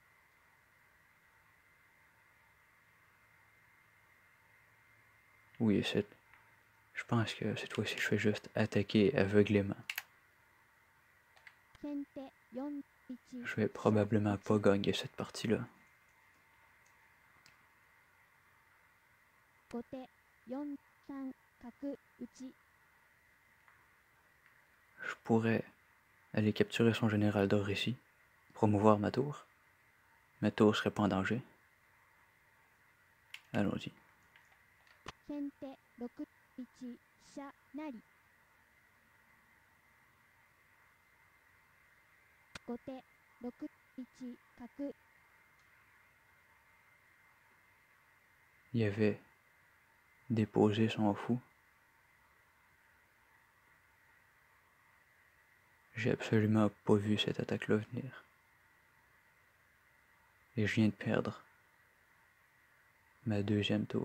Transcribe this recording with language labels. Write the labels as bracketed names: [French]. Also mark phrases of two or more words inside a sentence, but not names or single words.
[French] Oui, je pense que cette fois-ci, je fais juste attaquer aveuglément. [Japanese] 先手4一 [French] Je vais probablement pas gagner cette partie-là. [Japanese] 後手4三角打ち [French] Je pourrais aller capturer son général d'or ici, promouvoir ma tour. Ma tour serait pas en danger. Allons-y. [Japanese] 先手6一飛車成後手6 1角 [French] Il avait déposé son fou. J'ai absolument pas vu cette attaque-là venir. Et je viens de perdre ma deuxième tour.